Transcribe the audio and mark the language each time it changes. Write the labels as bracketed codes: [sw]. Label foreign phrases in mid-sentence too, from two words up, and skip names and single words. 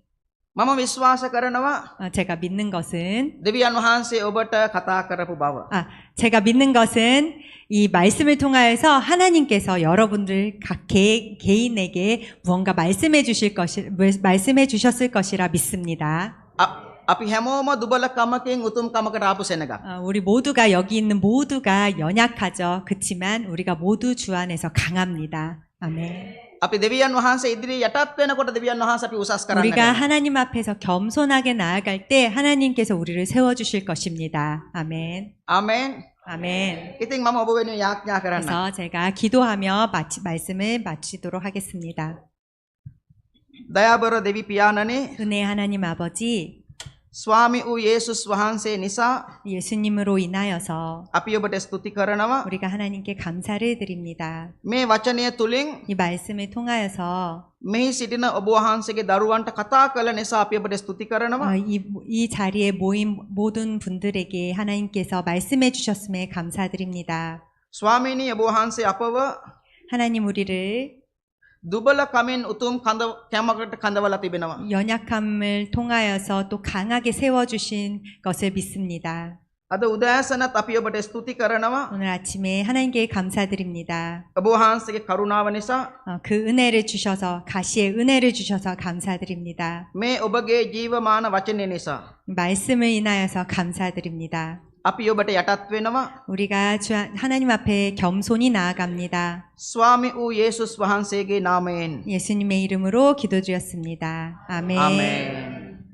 [si] මම විශ්වාස කරනවා [ko] 제가 믿는 것은 [si] දෙවියන් වහන්සේ ඔබට කතා කරපු බව. [ko] 제가 믿는 것은 이 말씀을 통하여서 하나님께서 여러분들 각 개인에게 무언가 말씀해 주셨을 것이라 믿습니다. [si] අපි හැමෝම දුබලකමකින් උතුම්කමකට ආපු සෙනඟ. [ko] 우리 모두가 여기 있는 모두가 연약하죠. 그렇지만 우리가 모두 주 안에서 강합니다. 아멘. [si] අපි දෙවියන් වහන්සේ ඉදිරියේ යටත් වෙනකොට දෙවියන් වහන්සේ අපි උසස් කරන්න [ko] 우리가 [si] ගන්නවා. [ko] 하나님 앞에서 겸손하게 나아갈 때 하나님께서 우리를 세워주실 것입니다. 아멘. [si] ආමෙන්. [ko] 아멘. [si] ඉතින් මම ඔබ වෙනුවෙන් යාඥා කරන්න. [ko] 그래서 제가 기도하며 말씀을 마치도록 하겠습니다. [si] දයාබර දෙවි පියාණනි [ko] 은혜 하나님 아버지, [si] ස්වාමි වූ යේසුස් වහන්සේ නිසා [ko] 예수님으로 인하여서 [si] අපි ඔබට ස්තුති කරනවා. [ko] 우리가 하나님께 감사를 드립니다. [si] මේ වචනය තුලින් [ko] 이 말씀을 통하여서 [si] මෙහි සිටින ඔබ වහන්සේගේ දරුවන්ට කතා කළ නිසා අපි ඔබට ස්තුති කරනවා. [ko] 이 자리에 모인 모든 분들에게 하나님께서 말씀해 주셨음에 감사드립니다. [si] ස්වාමීනි ඔබ වහන්සේ අපව [ko] 하나님 우리를 [si] දුබලකමින් උතුම් කැමකට කඳවලා තිබෙනවා. [ko] 연약함을 통하여서 또 강하게 세워주신 것을 믿습니다. [si] අද උදෑසනත් අපි ඔබට ස්තුති කරනවා. [ko] 오늘 아침에 하나님께 감사드립니다. [si] ඔබ වහන්සේගේ කරුණාව නිසා [ko] 그 은혜를 주셔서, 가시의 은혜를 주셔서 감사드립니다. [si] මේ ඔබගේ ජීවමාන වචනය නිසා [ko] 말씀을 인하여서 감사드립니다. [si] අපි ඔබට යටත් වෙනවා. [ko] 우리가 하나님 앞에 겸손히 나아갑니다. [si] ස්වාමි වූ යේසුස් වහන්සේගේ නාමයෙන්. [ko] 예수님의 이름으로 기도드렸습니다. 아멘. 아멘.